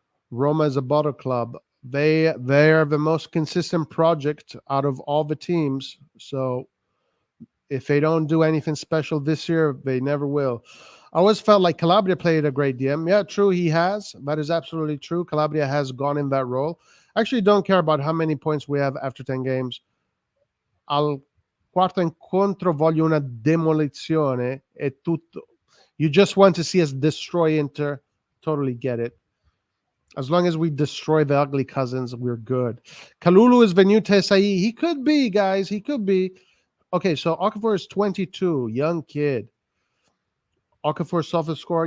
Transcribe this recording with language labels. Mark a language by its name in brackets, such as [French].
[English] Roma is a bottle club. They are the most consistent project out of all the teams. So if they don't do anything special this year, they never will. I always felt like Calabria played a great DM. Yeah, true, he has. That is absolutely true. Calabria has gone in that role. I actually don't care about how many points we have after 10 games. [Italian] Al quarto incontro voglio una demolizione. È tutto. [English] You just want to see us destroy Inter. Totally get it. As long as we destroy the ugly cousins, we're good. Kalulu is the new Tesai. He could be, guys. He could be. Okay, so Okafor is 22. Young kid. Okafor softest score.